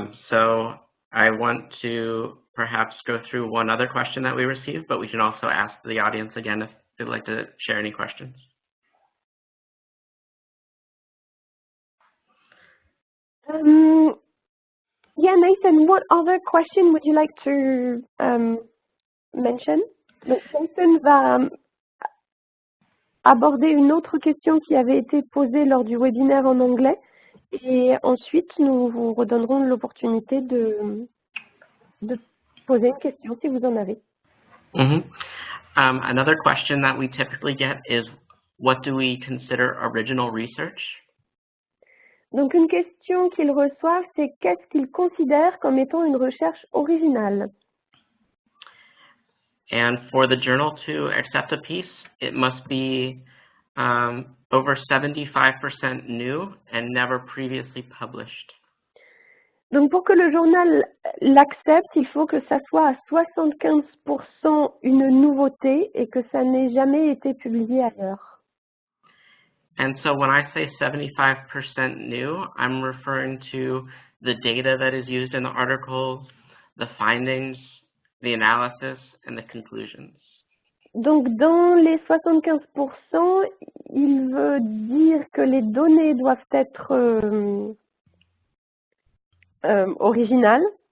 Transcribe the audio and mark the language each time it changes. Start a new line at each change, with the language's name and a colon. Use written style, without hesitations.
English: So I want to perhaps go through one other question that we received, but we can also ask the audience again if they'd like to share any questions. Yeah, Nathan, what other question would you like to mention?
French: Donc, Nathan va aborder une autre question qui avait été posée lors du webinaire en anglais et ensuite nous vous redonnerons l'opportunité de poser une question si vous en avez.
English: Mm-hmm. Another question that we typically get is, what do we consider original research?
French: Donc une question qu'ils reçoivent, c'est qu'est-ce qu'ils considèrent comme étant une recherche originale?
English: And for the journal to accept a piece, it must be over 75% new and never previously published.
French: Donc pour que le journal l'accepte, il faut que ça soit à 75% une nouveauté et que ça n'ait jamais été publié ailleurs.
English: And so when I say 75% new, I'm referring to the data that is used in the articles, the findings, the analysis, and the conclusions.
French: Donc dans les 75%, il veut dire que les données doivent être originales.